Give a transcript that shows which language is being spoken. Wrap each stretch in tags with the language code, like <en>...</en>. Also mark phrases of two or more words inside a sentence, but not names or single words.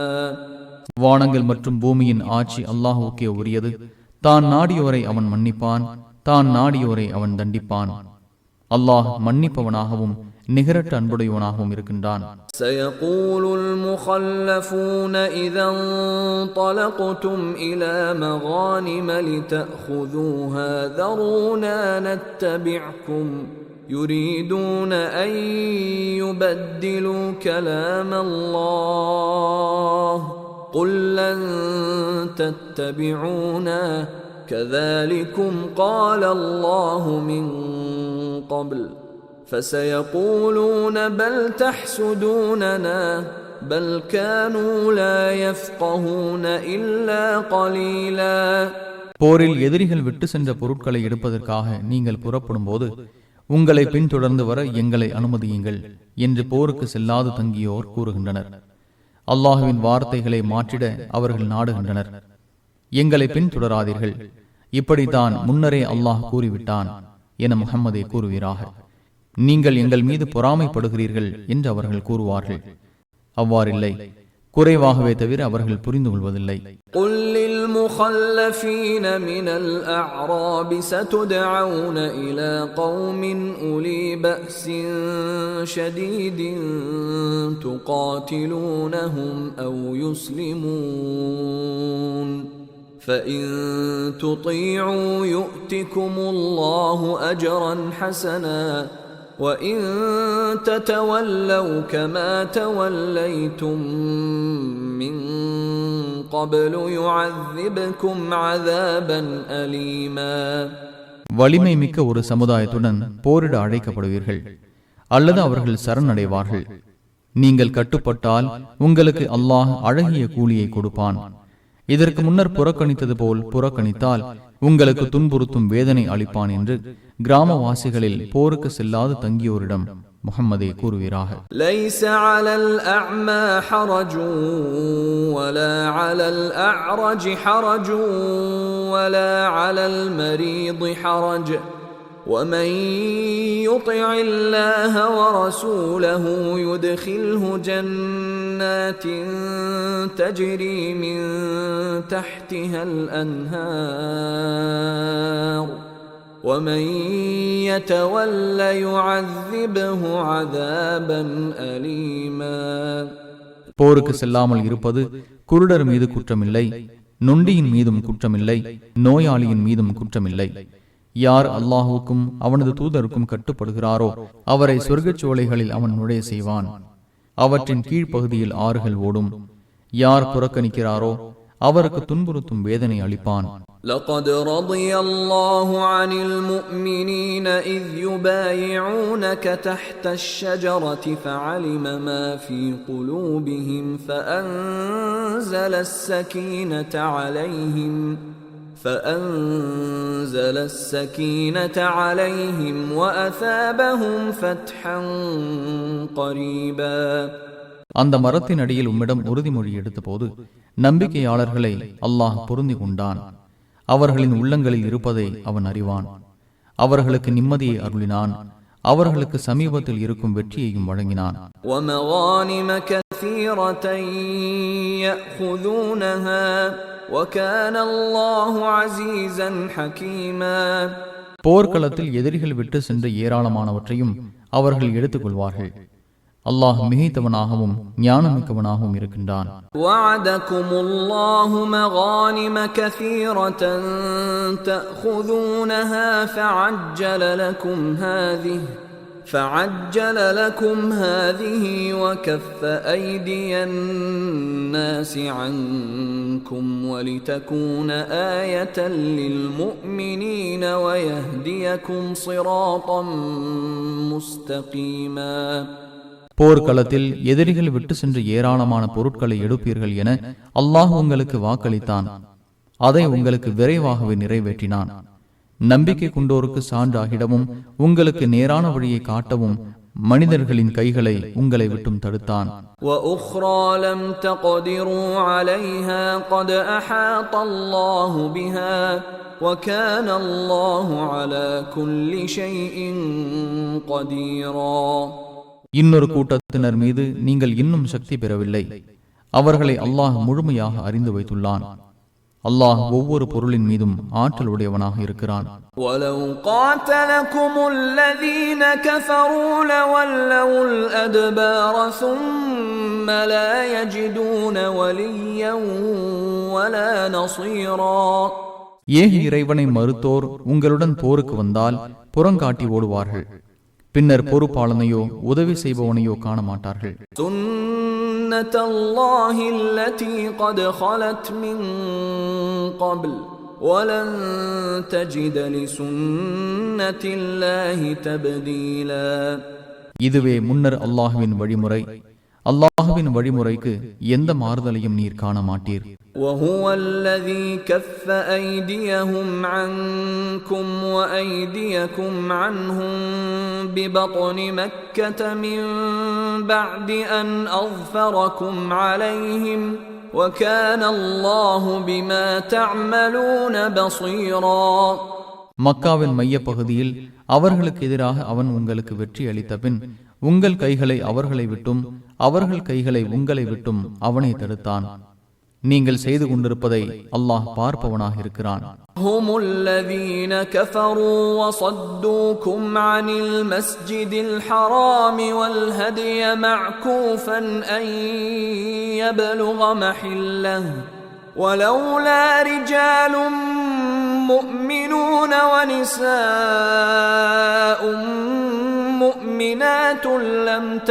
<ta>வானங்கள் மற்றும் பூமியின் ஆட்சி அல்லாஹுக்கே உரியது. தான் நாடியோரை அவன் மன்னிப்பான், தான் நாடியோரை அவன் தண்டிப்பான். அல்லாஹ் மன்னிப்பவனாகவும் நிகரற்ற அன்புடையவனாகவும் இருக்கின்றான்.</ta> <ar>سيقول المخلفون إذا انطلقتم إلى مغانم لتأخذوها ذرونا نتبعكم يريدون أن يبدلوا كلام الله قل لن تتبعونا كذلكم قال الله من قبل فسيقولون بل تحسدوننا بل كانوا لا يفقهون إلا قليلا.</ar> <ta>போரில் எதிரிகள் விட்டு சென்ற பொருட்களை எடுப்பதற்காக நீங்கள் புறப்படும் போது உங்களை பின்தொடர்ந்து வர எங்களை அனுமதியுங்கள் என்று போருக்கு செல்லாது தங்கியோர் கூறுகின்றனர். அல்லாஹுவின் வார்த்தைகளை மாற்றிட அவர்கள் நாடுகின்றனர். எங்களை பின்தொடராதீர்கள், இப்படித்தான் முன்னரே அல்லாஹ் கூறிவிட்டான் என முஹம்மதே கூறுவீராக. நீங்கள் எங்கள் மீது பொறாமைப்படுகிறீர்கள் என்று அவர்கள் கூறுவார்கள். அவ்வாறில்லை, குறைவாகவே தவிர அவர்கள் புரிந்து கொள்வதில்லை.</ta> <ar>قل للمخلفين من الأعراب ستدعون إلى قوم أولي بأس شديد تقاتلونهم أو يسلمون فإن تطيعوا يؤتكم الله أجرا حسنا وَإِن تَتَوَلَّوْا كَمَا تَوَلَّيْتُمْ مِنْ قَبْلُ يُعَذِّبْكُمْ عَذَابًا أَلِيمًا.</ar> <ta>வலிமை மிக்க ஒரு சமுதாயத்துடன் போரிட அழைக்கப்படுவீர்கள் அல்லது அவர்கள் சரணடைவார்கள். நீங்கள் கட்டுப்பட்டால் உங்களுக்கு அல்லாஹ் அழகிய கூலியை கொடுப்பான். இதற்கு முன்னர் புறக்கணித்தது போல் புறக்கணித்தால் உங்களுக்கு துன்புறுத்தும் வேதனை அளிப்பான் என்று கிராமவாசிகளில் போருக்கு செல்லாது தங்கியோரிடம் முஹம்மதே கூறுவீராக.</ta> <ar>ليس على الأعمى حرج ولا على الأعرج حرج ولا على المريض حرج ومن يطع الله ورسوله يدخله جنات تجري من تحتها الأنهار ومن يتول يعذبه عذابا أليما.</ar> <ta>போருக்கு செல்லாமல் இருப்பது குருடர் மீது குற்றமில்லை, நொண்டியின் மீதும் குற்றமில்லை, நோயாளியின் மீதும் குற்றமில்லை. யார் அல்லாஹுக்கும் அவனது தூதருக்கும் கட்டுப்படுகிறாரோ அவரை சொர்க்கச் சோலைகளில் அவன் நுழைய செய்வான். அவற்றின் கீழ்ப்பகுதியில் ஆறுகள் ஓடும். யார் புறக்கணிக்கிறாரோ அவருக்கு துன்புறுத்தும் வேதனை அளிப்பான்.</ta> <ar>لقد رضي الله عن المؤمنين إذ يبايعونك تحت الشجرة فعلم ما في قلوبهم فأنزل السكينة عليهم وأثابهم فتحا قريبا.</ar> <ta>அந்த மரத்தின் அடியில் உம்மிடம் உறுதிமொழி எடுத்த போது நம்பிக்கையாளர்களை அல்லாஹ் பொருந்தி கொண்டான். அவர்களின் உள்ளங்களில் இருப்பதை அவன் அறிவான். அவர்களுக்கு நிம்மதியை அருளினான். அவர்களுக்கு சமீபத்தில் இருக்கும் வெற்றியையும் வழங்கினான்.</ta> <ar>وَمَغَانِمَ كَثِيرَةً يَأْخُذُونَهَا وَكَانَ اللَّهُ عَزِيزًا حَكِيمًا.</ar> <ta>போர்க்களத்தில் எதிரிகள் விட்டு சென்ற ஏராளமானவற்றையும் அவர்கள் எடுத்துக் கொள்வார்கள். அல்லாஹ் மிகைத்தவனாகவும் ஞானமிக்கவனாகவும் இருக்கின்றான்.</ta> <ar>وَعَدَكُمُ اللَّهُ مَغَانِمَ كَثِيرَةً تَأْخُذُونَهَا فَعَجَّلَ لَكُمْ هَذِهِ وَكَفَّ أَيْدِيَ النَّاسِ عَنكُمْ وَلِتَكُونَ آيَةً لِلْمُؤْمِنِينَ وَيَهْدِيَكُمْ صِرَاطًا مُسْتَقِيمًا.</ar> <ta>போர்க்களத்தில் எதிரிகள் விட்டு சென்று ஏராளமான பொருட்களை எடுப்பீர்கள் என அல்லாஹ் உங்களுக்கு வாக்களித்தான். அதை உங்களுக்கு விரைவாகவே நிறைவேற்றினான். நம்பிக்கை கொண்டோருக்கு சான்றாகிடவும் உங்களுக்கு நேரான வழியை காட்டவும் மனிதர்களின் கைகளை உங்களை விட்டும் தடுத்தான்.</ta> <ar>وَأُخْرَى لَمْ تَقْدِرُوا عَلَيْهَا قَدْ أَحَاطَ اللَّهُ بِهَا وَكَانَ اللَّهُ عَلَى كُلِّ شَيْءٍ قَدِيرًا.</ar> <ta>இன்னொரு கூட்டத்தினர் மீது நீங்கள் இன்னும் சக்தி பெறவில்லை. அவர்களை அல்லாஹ் முழுமையாக அறிந்து வைத்துள்ளான். அல்லாஹ் ஒவ்வொரு பொருளின் மீதும் ஆற்றல் உடையவனாக இருக்கிறான்.</ta> <ar>وَلَوْ قَاتَلَكُمُ الَّذِينَ كَفَرُوا لَوَلَّوُا الْأَدْبَارَ ثُمَّ لَا يَجِدُونَ وَلِيًّا وَلَا نَصِيرًا.</ar> <ta>ஏக இறைவனை மறுத்தோர் உங்களுடன் போருக்கு வந்தால் புறங்காட்டி ஓடுவார்கள். பின்னர் பொறுப்பாளனையோ உதவி செய்பவனையோ காண மாட்டார்கள்.</ta> <ar>سُنَّةَ اللَّهِ الَّتِي قَدْ خَلَتْ مِنْ قَبْلُ وَلَنْ تَجِدَ لِسُنَّةِ اللَّهِ تَبْدِيلًا.</ar> <ta>இதுவே முன்னர் அல்லாஹ்வின் வழிமுறை. அல்லாஹ்வின் வழிமுறைக்கு எந்த மாறுதலையும் நீர் காண மாட்டீர்.</ta> <ar>وَهُوَ الَّذِي كَفَّ أَيْدِيَهُمْ عَنكُمْ وَأَيْدِيَكُمْ عَنْهُمْ بِبَطْنِ مَكَّةَ مِنْ بَعْدِ أَنْ أَظْفَرَكُمْ عَلَيْهِمْ وَكَانَ اللَّهُ بِمَا تَعْمَلُونَ بَصِيرًا.</ar> <ta>மக்காவின் மைய பகுதியில் அவர்களுக்கு எதிராக அவன் உங்களுக்கு வெற்றி அளித்த பின் உங்கள் கைகளை அவர்களை விட்டும் அவர்கள் கைகளை உங்களை விட்டும் அவனை தடுத்தான். நீங்கள் செய்து கொண்டிருப்பதை அல்லாஹ் பார்ப்பவனாக இருக்கிறான்.</ta> <ar>هم الذين كفروا وصدوكم عن المسجد الحرام والهدي معكوفا أن يبلغ محله ولولا رجال مؤمنون ونساء مؤمنات لم</ar>